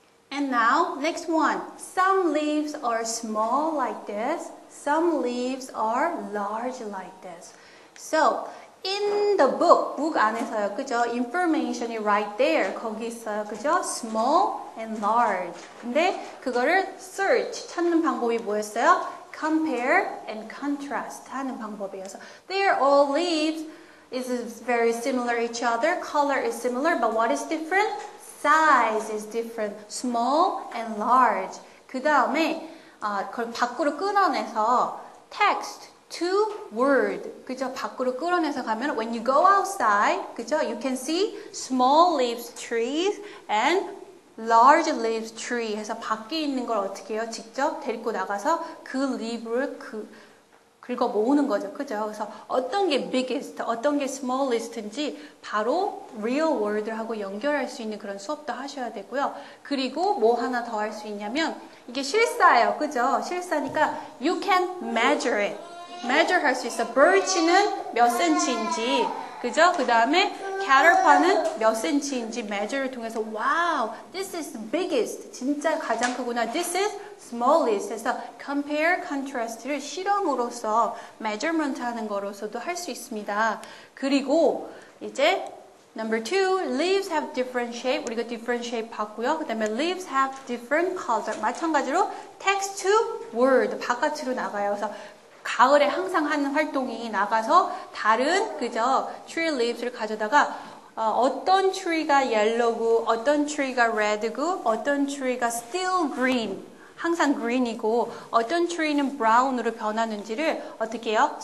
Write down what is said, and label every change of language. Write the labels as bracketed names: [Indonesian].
[English] And now, next one. Some leaves are small like this. Some leaves are large like this. So, in the book [Korean] 안에서요, 그죠? [English] Information이 right there. [Korean] 거기 있어요, 그죠? [English] Small and large. [Korean] 근데 그거를 search, 찾는 방법이 뭐였어요? [English] Compare and contrast [Korean] 하는 방법이어서. [English] They are all leaves. Is very similar each other. Color is similar, but what is different? Size is different. Small and large. [Korean] 그 다음에 그걸 밖으로 끌어내서 text to word. 그죠? 밖으로 끌어내서 가면 [English] when you go outside, [Korean] 그죠? [English] You can see small leaves trees and large leaves tree [Korean] 해서 밖에 있는 걸 어떻게 해요? 직접 데리고 나가서 그 leaf를 긁어 모으는 거죠. 그죠? 그래서 어떤 게 biggest, 어떤 게 smallest인지 바로 real world하고 연결할 수 있는 그런 수업도 하셔야 되고요. 그리고 뭐 하나 더 할 수 있냐면 이게 실사예요. 그죠? 실사니까 [English] you can measure it. [Korean] measure 할 수 있어. birch는 몇 센치인지, 그죠? 그 다음에 caterpillar는 몇 센치인지 measure를 통해서 [English] wow, this is biggest. [Korean] 진짜 가장 크구나. [English] This is smallest. [Korean] 해서 compare, contrast를 실험으로서 measurement 하는 거로서도 할 수 있습니다. 그리고 이제 [English] Number 2, leaves have different shape. [Korean] 우리가 different shape 봤고요. 그 다음에 [English] leaves have different color. [Korean] 마찬가지로 [English] text to word. [Korean] 바깥으로 나가요. 그래서 가을에 항상 하는 활동이 나가서 다른 그저 tree leaves를 가져다가 어떤 tree가 yellow고 어떤 tree가 red고 어떤 tree가 still green 항상 green이고 어떤 tree는 brown으로 변하는지를 어떻게 해요?